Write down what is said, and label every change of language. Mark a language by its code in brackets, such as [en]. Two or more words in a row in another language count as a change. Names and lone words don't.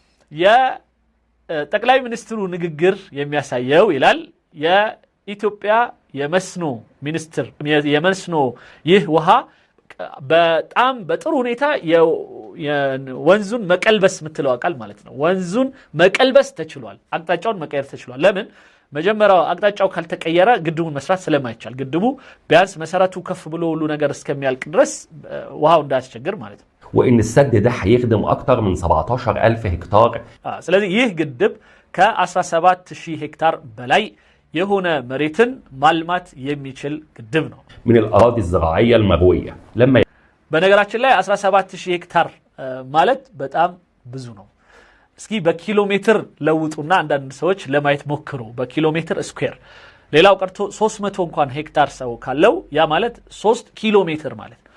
[am] የጠቅላይ ሚኒስትሩ ንግግር የሚያሳየው ይላል የኢትዮጵያ የመስኖ ሚኒስትር የመስኖ ይህ ውሃ በጣም በጥሩ ሁኔታ ወንዙን መቀልበስ ምትለው አቃል ማለት ነው ወንዙን መቀልበስ ተችሏል አቅጣጫውን መቀየር ተችሏል ለምን መጀመሪያው አቅጣጫው ካልተቀየረ ግድቡን መስራት ስለማይቻል ግድቡ ቢያንስ መሰረቱ ከፍ ብሎ ሁሉ ነገር እስከሚያልቅ ድረስ ውሃው እንዳያስቸግር ማለት ነው [ar] وإن السد ده هيخدم أكتر من 17000 هكتار [am] ስለዚህ ይህ ግድብ ከ17000 ሄክታር በላይ የሆነ መሬትን ማልማት የሚችል ግድብ ነው [ar] من الأراضي الزراعية المروية [am] በነገራችን ላይ 17000 ሄክታር ማለት በጣም ብዙ ነው እስኪ በኪሎሜትር ለውጡና አንዳንድ ሰዎች ለማየት ሞክሩ በኪሎሜትር ስኩዌር ሌላው ቀርቶ 300 እንኳን ሄክታር ሰው ካለው ያ ማለት 3 ኪሎ ሜትር ማለት